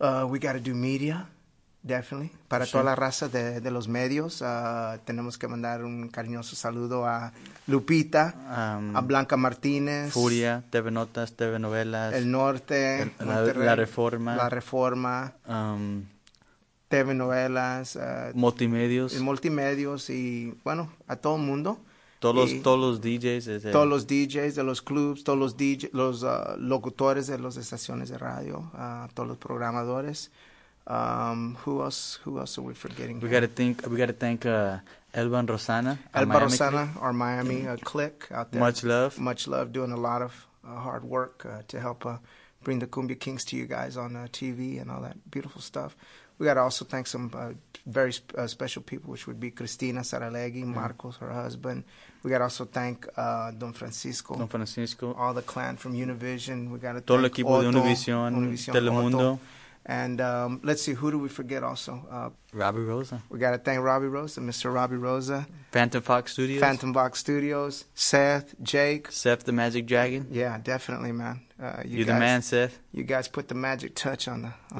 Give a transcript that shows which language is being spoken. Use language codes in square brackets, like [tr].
[en] We got to do media, definitely. [es] Para toda la raza de los medios, tenemos que mandar un cariñoso saludo a Lupita, a Blanca Martínez, Furia, TV Notas, TV Novelas, El Norte, La Reforma. TV Novelas, Multimedios, y bueno, a todo mundo. Todos los DJs de los clubs, todos los DJs, los locutores de las estaciones de radio, todos los programadores. [en] Who else are we forgetting? We got to thank Elvan Rosana. Elvan Rosana, our Miami clique out there. Much love, doing a lot of hard work to help bring the Cumbia Kings to you guys on TV and all that beautiful stuff. We got to also thank some very special people, which would be Cristina Saralegui, Marcos, her husband. We got to also thank Don Francisco. All the clan from Univision. We got to thank [es] todo el equipo de Univision, Telemundo. [en] And let's see, who do we forget also? Robbie Rosa. We got to thank Robbie Rosa, Mr. Robbie Rosa. Phantom Fox Studios. Seth, Jake. Seth the Magic Dragon. Yeah, definitely, man. You're the man, Seth. You guys put the magic touch on the track.